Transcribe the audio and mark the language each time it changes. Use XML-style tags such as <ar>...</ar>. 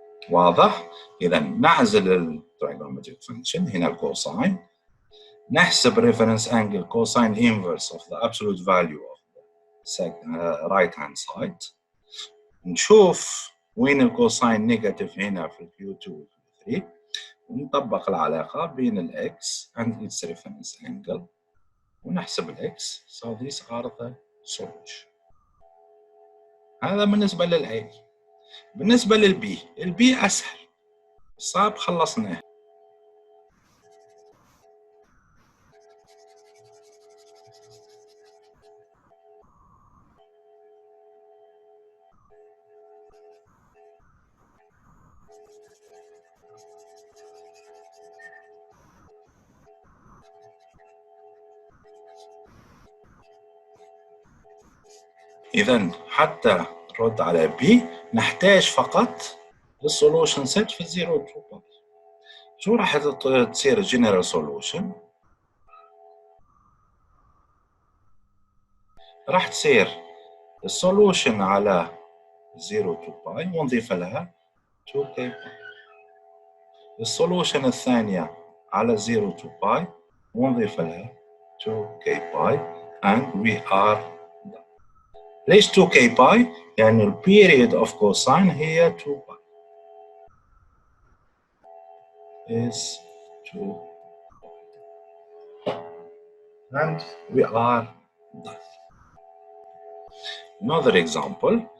<ar>واضح؟ إذا نعزل التريجونومتريك فانكشن هنا الكوساين، نحسب reference angle</ar> <en>cosine inverse of the absolute value of the right hand side،</en> <ar>نشوف وين الكوساين نيجاتيف هنا في الكيو 2 و 3، ونطبق العلاقة بين الإكس</ar> <en>and its reference angle</en> <ar>ونحسب الإكس.</ar> <en>So these are the solution.</en> <ar>هذا بالنسبة للأي. بالنسبة للبي، البي أسهل، صعب خلصناه. إذا حتى نرد على بي نحتاج فقط السولوشن سيت في 0 to باي. شو راح تصير جنرال سولوشن؟ راح تصير السولوشن على 0 to باي ونضيف لها 2k باي. السولوشن الثانية على 0 to باي ونضيف لها 2k باي</ar> <en>and we are done.</en> <ar>ليش 2k باي؟ يعني البيريد</ar> <en>of cosine</en> <ar>هي 2 باي</ar> <en>is 2 and we are done. Another example.</en>